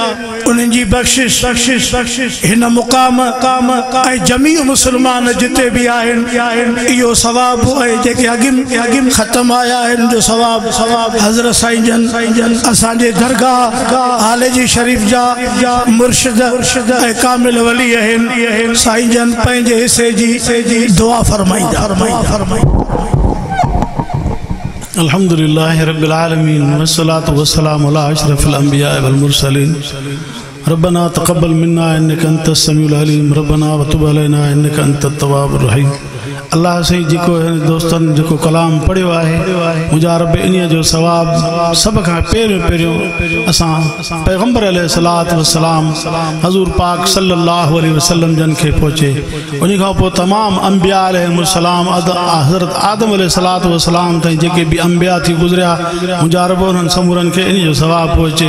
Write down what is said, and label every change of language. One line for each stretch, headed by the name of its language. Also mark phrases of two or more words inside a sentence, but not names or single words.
Sindhi: उन्हनि जी बख़्शिश हिन मुक़ाम ऐं जमी मुसलमान जिते भी आहिनि इहो सवाबु ऐं जेके अॻिम ख़त्म आया आहिनि जो सवाबु हज़रत साईं जन असांजे दरगाह हाले जी शरीफ जा मुर्शिद ऐं कामिल वली आहिनि। साईं जन पंहिंजे हिस्से जी दुआ फरमाईंदा।
Arabic: الحمد لله رب العالمين والصلاة والسلام على أشرف الأنبياء والمرسلين. ربنا تقبل منا إنك أنت السميع العليم، ربنا وتب علينا إنك أنت التواب الرحيم.
Sindhi: अल्लाह से जेको दोस्तन जेको कलाम पढ़ियो आहे मुंहिंजा रब इन जो सवाब सब खां पहिरियों असां पैगंबर
Arabic: عليه الصلاة والسلام
Sindhi: हज़ूर पाक
Arabic: صلى الله عليه وسلم
Sindhi: जन खे पहुचे। उन खां पोइ तमाम अंबिया अलैहिमुस्सलाम हज़रत आदम
Arabic: عليه الصلاة والسلام
Sindhi: ताईं जेके भी अंबिया थी गुज़रिया मुंहिंजा रब उन्हनि समूरनि खे इन जो सवाब पहुचे।